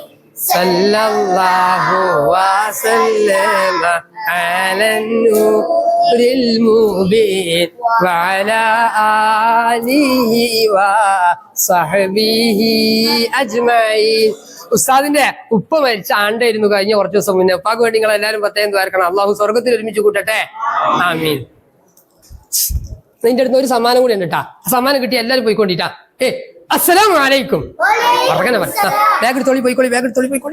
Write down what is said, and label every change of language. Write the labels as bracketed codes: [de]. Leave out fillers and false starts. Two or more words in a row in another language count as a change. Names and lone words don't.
[ar] صلى الله وسلم على النور المبين وعلى آله وصحبه أجمعين. [ml] ഉസ്താദിന്റെ ഉപ്പ മരിച്ച ആണ്ടായിരുന്നു കഴിഞ്ഞ കുറച്ച് ദിവസം മുന്നേ. ഉപ്പാക്ക് വേണ്ടി നിങ്ങൾ എല്ലാവരും പ്രത്യേകം ദ്വാരക്കണം. അള്ളാഹു സ്വർഗത്തിൽ ഒരുമിച്ച് കൂട്ടട്ടെ. ആമീൻ. നിന്റെ അടുത്ത് ഒരു സമ്മാനം കൂടി ഉണ്ട് കേട്ടാ. സമ്മാനം കിട്ടി എല്ലാവരും പോയിക്കൊണ്ടിട്ടാ. [ar] السلام عليكم. [ml] ഉറക്കനെ പറ. ബാഗ് എടുത്തോളി പോയിക്കോളി, ബാഗ് എടുത്തോളി പോയിക്കോളി.